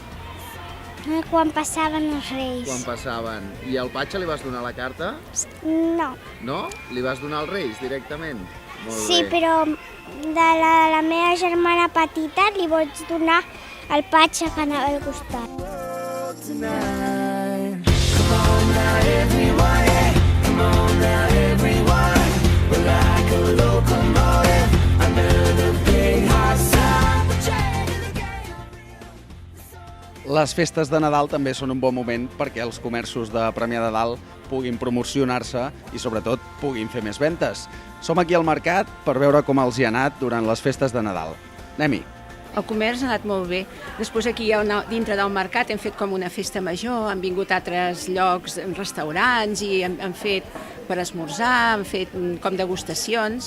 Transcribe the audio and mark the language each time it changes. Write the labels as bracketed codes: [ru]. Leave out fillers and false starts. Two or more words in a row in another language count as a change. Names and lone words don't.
[ca] Quan passaven els Reis. Quan passaven. I al Patxa li vas donar la carta? No. No? Li vas donar als Reis directament? Molt Sí, bé. però de la meva germana petita li vaig donar el Patxa que anava al costat. [en] Tonight. Come on now, everyone, yeah. Come on now, everyone. We're like a locomotive under the big hot sun. We're dragging the game. [ca] Les festes de Nadal també són un bon moment perquè els comerços de Premià de Dalt puguin promocionar-se i, sobretot, puguin fer més ventes. Som aquí al mercat per veure com els hi ha anat durant les festes de Nadal. Anem-hi. El comerç ha anat molt bé. Després aquí, dintre del mercat, hem fet com una festa major, han vingut a altres llocs, restaurants, i han fet per esmorzar, han fet com degustacions.